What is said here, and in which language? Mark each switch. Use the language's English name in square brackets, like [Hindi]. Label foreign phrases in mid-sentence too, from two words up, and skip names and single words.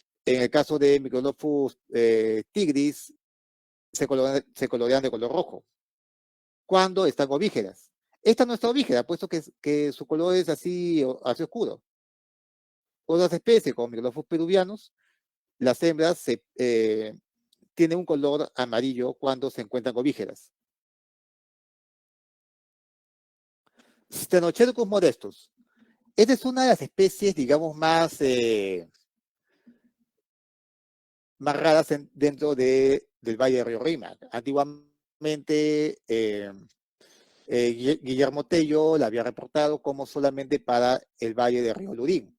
[Spanish] En el caso de Microdopus tigris, se colorean de color rojo cuando están ovígeras. Esta no está ovígera, puesto que su color es así, así oscuro. Otras especies, como Microlophus peruvianus, las hembras tienen un color amarillo cuando se encuentran ovígeras. Stenocercus modestus. Esta es una de las especies, digamos, más raras dentro del Valle de Río Rímac. Antiguamente, Guillermo Tello la había reportado como solamente para el Valle de Río Lurín.